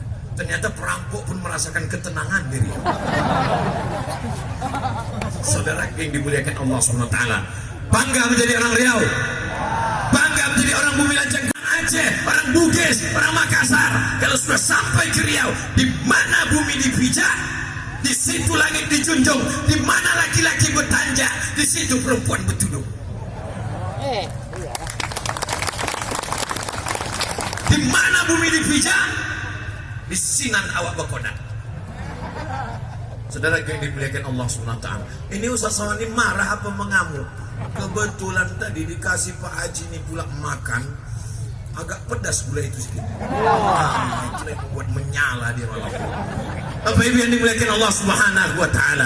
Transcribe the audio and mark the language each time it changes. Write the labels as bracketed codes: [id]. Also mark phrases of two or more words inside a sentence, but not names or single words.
[id] Ternyata perampok pun merasakan ketenangan di Riau. Saudara yang dimuliakan Allah SWT, bangga menjadi orang Riau, bangga menjadi orang bumi lancang Aceh, orang Bugis, orang Makassar. Kalau sudah sampai ke Riau, di mana bumi dipijak, di situ langit dijunjung. Di mana laki-laki bertanjak, di situ perempuan bertudung. [ms] Di mana bumi dipijak, di sinan awak berkodak. [id] Saudara yang dimuliakan Allah SWT, ini Ustaz Sawani marah apa mengamuk? Kebetulan tadi dikasih Pak Haji ini pula makan, agak pedas gula itu sedikit. Itu yang membuat menyala dia malam. Bapak Ibu yang dimuliakan Allah Subhanahu wa Ta'ala.